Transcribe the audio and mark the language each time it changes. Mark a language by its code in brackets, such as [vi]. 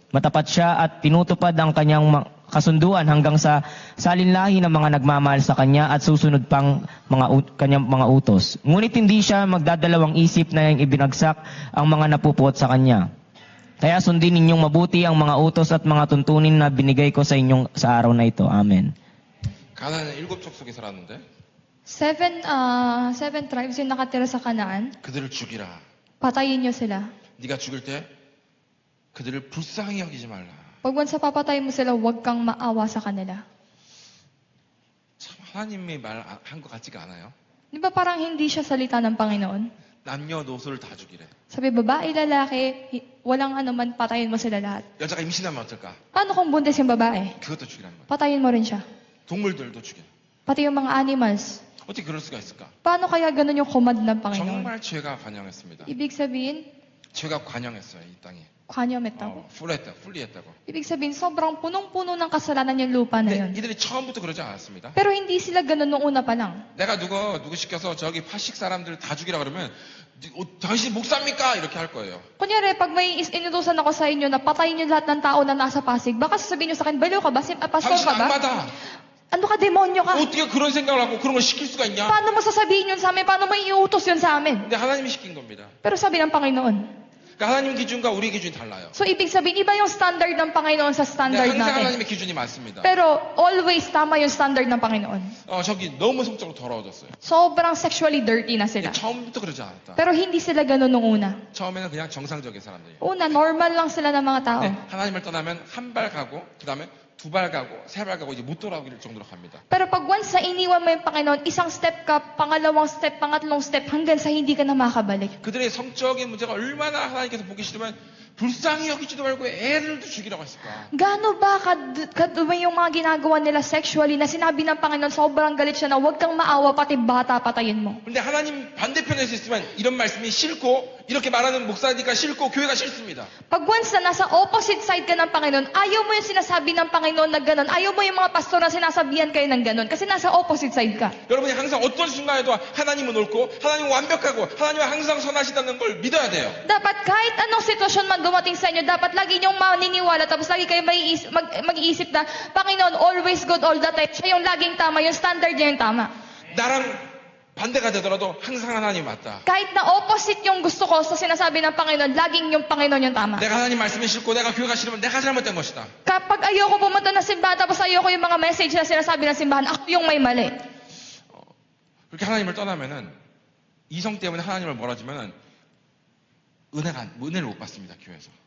[tl] Matapat siya at tinutupad ang kanyang kasunduan hanggang sa salinlahi ng mga nagmamahal sa kanya at susunod pang kanyang mga utos. Ngunit hindi siya magdadalawang isip na yung ibinagsak ang mga napupuot sa kanya. Kaya sundin ninyong mabuti ang mga utos at mga tuntunin na binigay ko sa inyong sa araw na ito. Amen. [ko] 가나안은 7 족속이 살았는데 [tl] 7 tribes yung nakatira sa Kanaan. [ko] 그들을 죽이라. [tl] Patayin niyo sila. [ko] 네가 죽일 때 그들을 불쌍히 여기지 말라. [tl] Pag once papatay mo sila, huwag kang maawa sa kanila. [ko] 참 하나님이 말한 것 같지가 않아요. [tl] Di ba parang hindi siya salita ng Panginoon? [ko] 남녀노소를 다 죽이래. [tl] Sabi, babae, lalaki, walang anuman, patayin mo sila lahat. [ko] 여자가 임신하면 어떨까? [tl] Paano kung buntis yung babae? [ko] 그것도 죽이란 말이야. [tl] Patayin mo rin siya. [ko] 동물들도 죽여. [tl] Pati yung mga animals. [ko] 어떻게 그럴 수가 있을까? [tl] Paano kaya ganun yung command ng Panginoon? [ko] 정말 죄가 관영했습니다. [tl] Ibig sabihin, [ko] 죄가 관영했어요, 이 땅에. kwanyametaw. 풀리했다고. [tl] Ibig sabihin, sobrang punong-puno ng kasalanan yung lupa na yun. [ko] 근데 이들이 처음부터 그러지 않았습니다. [tl] Pero hindi sila ganun nung una pa lang. [ko] 내가 누구 시켜서 저기 파식 사람들 다 죽이라 그러면 당신 목사입니까? 이렇게 할 거예요. [tl] Kunyari, pag may inutusan ako sa inyo na patayin niyo lahat ng tao na nasa Pasig, baka sasabihin niyo sa akin, baliw ka ba? [en] Pastor [ko] 당신 [tl] ka ba? [ko] 악마다. [tl] Ano ka, demonyo ka? [ko] 어떻게 그런 생각을 하고 그런 걸 시킬 수가 있냐? [tl] Paano mo sasabihin yun sa amin? Paano mo iutos yun sa amin? [ko] 근데 하나님이 시킨 겁니다. [tl] Pero sabi ng Panginoon. [ko] 그러니까 하나님 기준과 우리 기준이 달라요. [tl] So, ibig sabihin, iba yung standard ng Panginoon sa [ko] 근데 [tl] standard [ko] 항상 [tl] natin. [ko] 하나님의 기준이 맞습니다. [tl] Pero, always tama yung standard ng Panginoon. [ko] 저기 너무 성적으로 더러워졌어요. [tl] Sobrang [en] sexually dirty [tl] na sila. [ko] 근데 처음부터 그러지 않았다. [tl] Pero hindi sila ganun nung una. [ko] 처음에는 그냥 정상적인 사람들이에요. [tl] Una, normal lang sila ng mga tao. [ko] 네, 하나님을 떠나면 한 발 가고 그 다음에 2발 가고 3발 가고 이제 못 돌아오길 정도로 갑니다. [tl] Pero pag once na iniwan mo yung Panginoon, isang step ka, pangalawang step, pangatlong step, hanggang sa hindi ka na makabalik. [ko] 그들의 성적인 문제가 얼마나 하나님께서 보기 싫으면 불쌍히 여기지도 말고 애들도 죽이라고 했을까? [tl] Gaano ba kadumi yung mga ginagawa nila sexually na sinabi ng Panginoon, sobrang galit siya na huwag kang maawa, pati bata patayin mo. [ko] 근데 하나님 반대편에서 있으면 이런 말씀이 싫고 이렇게 말하는 목사니까 싫고 교회가 싫습니다. [tl] Pag once na nasa opposite side ka ng Panginoon, ayaw mo yung sinasabi ng Panginoon na gano'n. Ayaw mo yung mga pastor na sinasabihan kayo ng gano'n. Kasi nasa opposite side ka. [ko] 여러분이 항상 어떤 순간에도 하나님은 옳고 하나님은 완벽하고 하나님은 항상 선하시다는 걸 믿어야 돼요. [tl] Dapat kahit anong sitwasyon man dumating sa inyo, dapat lagi niyong maniniwala, tapos lagi kayo mag-iisip na, Panginoon, [en] always good all the time. [tl] Siya yung laging tama, yung standard niya yung tama. [ko] 나랑 반대가 되더라도 항상 하나님 맞다. [tl] Kahit na opposite yung gusto ko sa sinasabi ng Panginoon, laging yung Panginoon yung tama. [ko] 내가 하나님 말씀이 싫고 내가 교회가 싫으면 내가 잘못된 것이다. [tl] Kapag ayoko pumunta ng simbahan, tapos ayoko yung mga message na sinasabi ng simbahan, ako yung may mali. [ko] 그렇게 하나님을 떠나면은 이성 때문에 하나님을 멀어지면은 은혜를 못 받습니다, 교회에서.